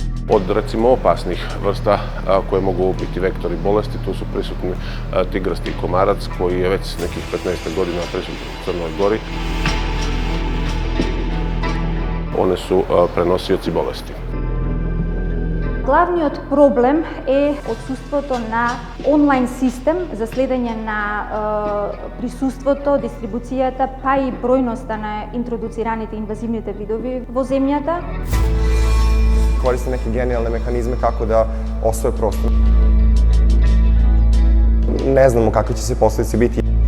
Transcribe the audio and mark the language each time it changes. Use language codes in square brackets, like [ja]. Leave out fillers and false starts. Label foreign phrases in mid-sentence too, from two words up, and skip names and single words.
[sr] Od recimo opasnih vrsta koje mogu biti vektori bolesti, tu su prisutni tigrasti komarac koji je već nekih 15 godina prisutan u Crnoj Gori. One su prenosioci bolesti. [mk] Главниот проблем е отсуството на онлайн систем за следење на присуството, дистрибуцијата, па и бројноста на интродуцираните инвазивните видови во земјата. [sr] Koriste neke genijalne mehanizme kako da osvoje prostor. Ne znamo kakve će se posledice biti.